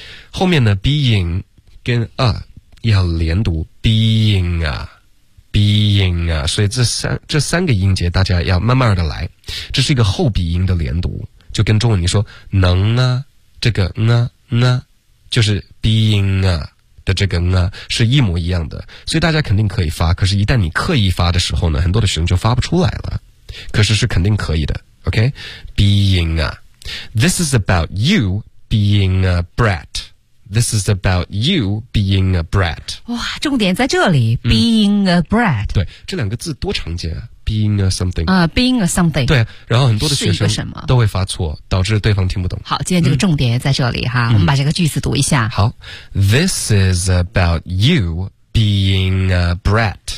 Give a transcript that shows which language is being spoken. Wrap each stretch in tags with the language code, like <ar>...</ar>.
<zh>后面呢 ，being 跟要连读 ，being 啊，所以这三个音节大家要慢慢的来，这是一个后鼻音的连读，就跟中文你说能啊，这个呢呢。就是 being 啊的这个啊是一模一样的，所以大家肯定可以发，可是一旦你刻意发的时候呢，很多的学生就发不出来了，可是是肯定可以的。</zh> <en>OK， being 啊， this is about you being a brat， this is about you being a brat。</en> <zh>哇，重点在这里。</zh> <en>being a brat，</en> <zh>对，这两个字多常见啊，</zh> <en>being a something 啊， being a something，</en> <zh>对，然后很多的学生是一个什么都会发错，导致对方听不懂。好，今天这个重点在这里哈，我们把这个句子读一下。好，</zh> <en>this is about you being a brat，</en>